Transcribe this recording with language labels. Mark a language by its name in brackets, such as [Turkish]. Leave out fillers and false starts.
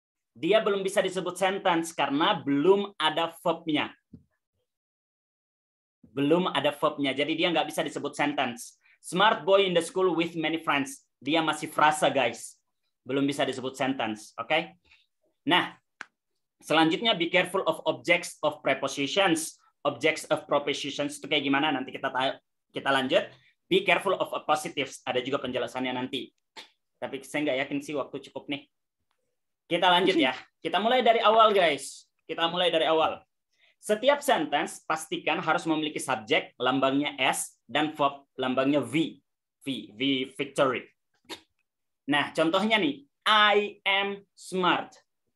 [Indonesian] Dia belum bisa disebut sentence karena belum ada verb-nya. Belum ada verb-nya. Jadi dia nggak bisa disebut sentence. [English] Smart boy in the school with many friends. [Indonesian] Dia masih frasa, guys. belum bisa disebut sentence. Oke? Nah, selanjutnya [English] be careful of objects of prepositions. [Indonesian] Objects of prepositions itu kayak gimana? Nanti kita lanjut. [English] Be careful of appositives. [Indonesian] Ada juga penjelasannya nanti. Tapi saya nggak yakin sih waktu cukup nih. Kita lanjut ya. Kita mulai dari awal, guys. Kita mulai dari awal. Setiap sentence pastikan harus memiliki subjek, lambangnya S, dan verb, lambangnya V. [English] V victory. [Indonesian] Nah, contohnya nih, [English] I am smart.